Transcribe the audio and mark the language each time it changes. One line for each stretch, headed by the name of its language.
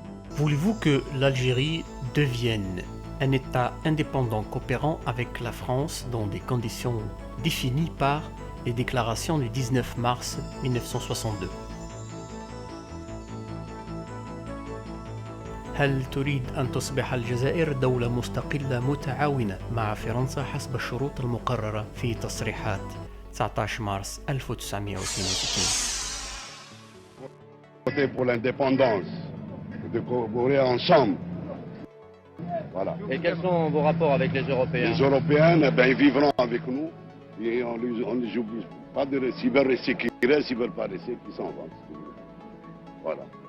French: Voulez-vous que l'Algérie devienne un État indépendant coopérant avec la France dans des conditions définies par les déclarations du 19 mars 1962 ?
Arabic: هل تريد أن تصبح الجزائر دولة مستقلة متعاونة مع فرنسا حسب الشروط المقررة في تصريحات 19 مارس 1962؟
French: Voter pour l'indépendance, de collaborer ensemble. Voilà. Et quels sont vos rapports avec les Européens? Les Européens, ils vivront avec nous et on ne les oublie pas. S'ils veulent rester, qu'ils restent, s'ils ne veulent pas rester, qu'ils s'en vont. Voilà.